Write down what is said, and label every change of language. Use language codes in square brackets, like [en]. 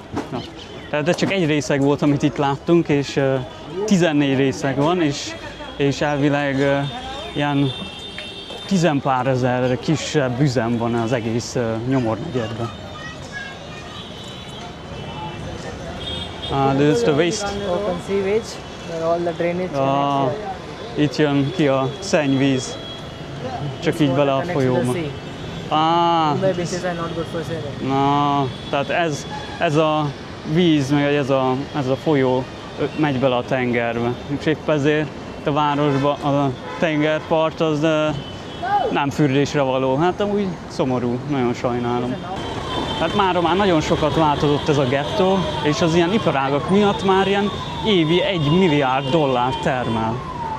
[hu] Na, tehát ez csak egy részeg volt, amit itt láttunk, és 14 részeg van, és elvileg ilyen 10 pár ezer kisebb üzem van az egész nyomornegyedben. [en] This is the waste. Open sewage, where all the drainage. Itt jön ki a szennyvíz, csak így bele a folyóba. Mumbai beaches are not good for swimming. [hu] Na, tehát ez a víz, meg ez a folyó megy bele a tengerbe. És épp ezért a városban a tengerpart az nem fürdésre való. Hát amúgy szomorú, nagyon sajnálom. Hát már nagyon sokat változott ez a gettó, és az ilyen iparágak miatt már ilyen évi $1 milliárd termel.